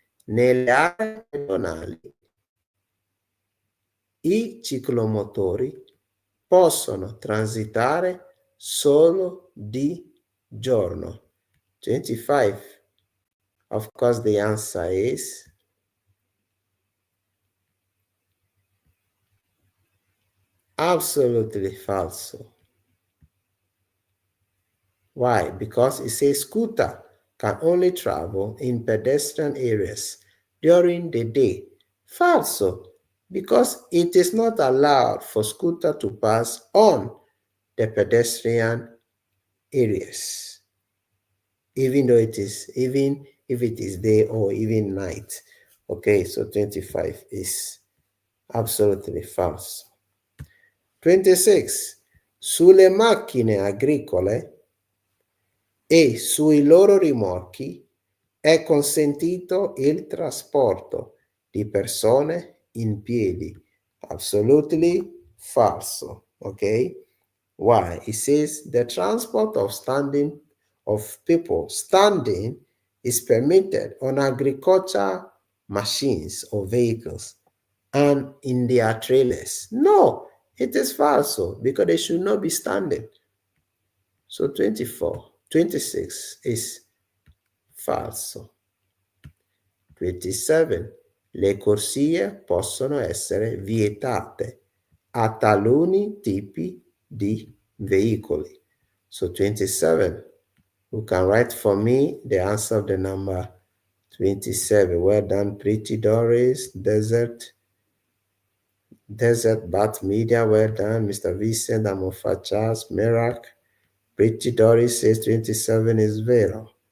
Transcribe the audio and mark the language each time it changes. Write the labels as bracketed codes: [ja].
[it] Nelle aree pedonali i ciclomotori possono transitare solo di giorno. 25. [en] Of course, the answer is absolutely falso. Why? Because it says scooter can only travel in pedestrian areas during the day. Falso, because it is not allowed for scooter to pass on the pedestrian areas, even if it is day or even night. Okay, so 25 is absolutely false. 26. [it] Sulle macchine agricole e sui loro rimorchi è consentito il trasporto di persone in piedi. [en] Absolutely falso. Okay? Why? It says the transport of people standing is permitted on agricultural machines or vehicles and in their trailers. No, it is falso because they should not be standing. So 26 is falso. 27. [it] Le corsie possono essere vietate a taluni tipi di veicoli. [en] So 27. Who can write for me the answer of the number 27? Well done, Pretty Doris. Desert Bat Media. Well done, Mr. Vincent Amofa Charles Merak. Pretty Doris says 27 is vero.